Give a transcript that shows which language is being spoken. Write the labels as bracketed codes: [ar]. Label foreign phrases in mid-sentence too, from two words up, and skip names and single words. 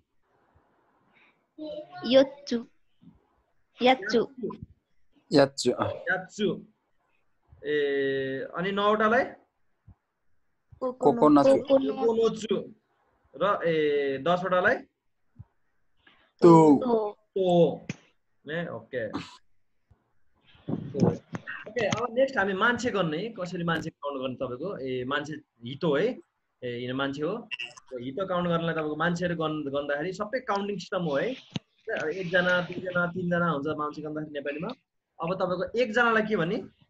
[ne] याच्चु अनि नौवटालाई कोकोनोचु र 10 वटालाई तो ने ओके ओके अब नेक्स्ट हामी मान्छे गर्ने कसरी मान्छे काउन्ट गर्ने तपाईको मान्छे हितो है यो मान्छे हो हितो काउन्ट गर्नलाई तपाईको मान्छेहरु गर्दाखेरि सबै [en] counting system [ne] हो है एक जना दुई जना तीन जना हुन्छ मान्छे गर्दाखेरि नेपालीमा अब तपाईको एक जनालाई के भन्ने